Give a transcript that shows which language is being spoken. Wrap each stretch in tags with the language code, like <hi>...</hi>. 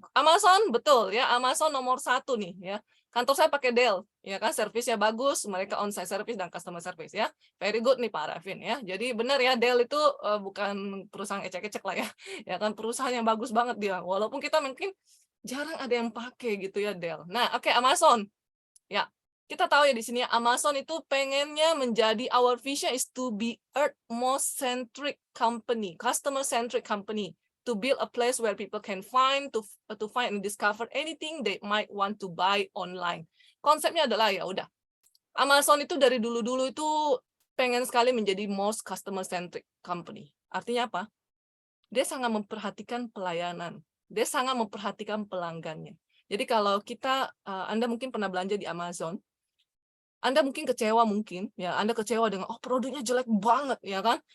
<id>Amazon, betul ya, Amazon nomor 1 nih ya. Kantor saya pakai Dell, ya kan, servisnya bagus, mereka</id> <en>on-site service</en> <id>dan customer service ya.</id> <en>Very good</en> <id>nih Pak Rafin ya. Jadi benar ya, Dell itu bukan perusahaan ecek-ecek lah ya. Ya kan, perusahaan yang bagus banget dia. Walaupun kita mungkin jarang ada yang pakai gitu ya Dell. Nah, oke, Amazon. Ya, kita tahu ya di sini Amazon itu pengennya menjadi,</id> <en>our vision is to be earth most centric company, customer centric company, to build a place where people can find to find and discover anything they might want to buy online.</en> <id>Konsepnya adalah ya udah, Amazon itu dari dulu-dulu itu pengen sekali menjadi</id> <en>most customer centric company.</en> <id>Artinya apa? Dia sangat memperhatikan pelayanan. Dia sangat memperhatikan pelanggannya. Jadi kalau kita, Anda mungkin pernah belanja di Amazon, Anda mungkin kecewa ya, Anda kecewa dengan, oh produknya jelek banget, ya kan?</id>